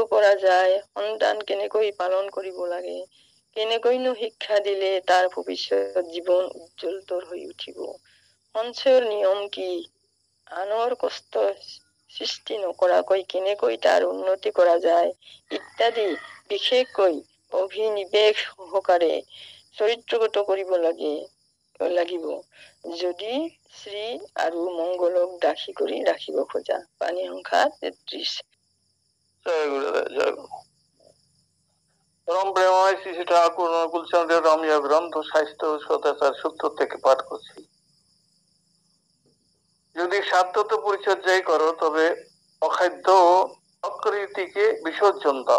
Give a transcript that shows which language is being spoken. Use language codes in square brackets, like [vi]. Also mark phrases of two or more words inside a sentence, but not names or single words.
[as] পৰা যায়, সন্তান কেনেকৈ পালন কৰিব লাগে, কেনেকৈনো শিক্ষা দিলে তাৰ ভৱিষ্যত জীৱন উজ্জ্বলতৰ হৈ উঠিব, সঞ্চয়ৰ নিয়ম কি, আনৰ কষ্ট সৃষ্টি নকৰাকৈ কেনেকৈ তাৰ উন্নতি কৰা যায় ইত্যাদি বিশেষকৈ অভিনিবেশ সহকাৰে চৰিত্ৰগত কৰিব লাগিব, যদি শ্ৰী আৰু মংগলক দাসী কৰি ৰাখিব খোজা। বাণী সংখ্যা 33। [bn] জয় গুরুদেব। জয় গুরু। পরম প্রেমময় শ্রী শ্রী ঠাকুর অনুকূলচন্দ্রের রমণীয় গ্রন্থ স্বাস্থ্য ও সদাচার সূত্র থেকে পাঠ করছি। যদি সাধ্যত পরিচর্যাই করো, তবে অখাদ্য ও অকৃতিকে বিসর্জন দাও।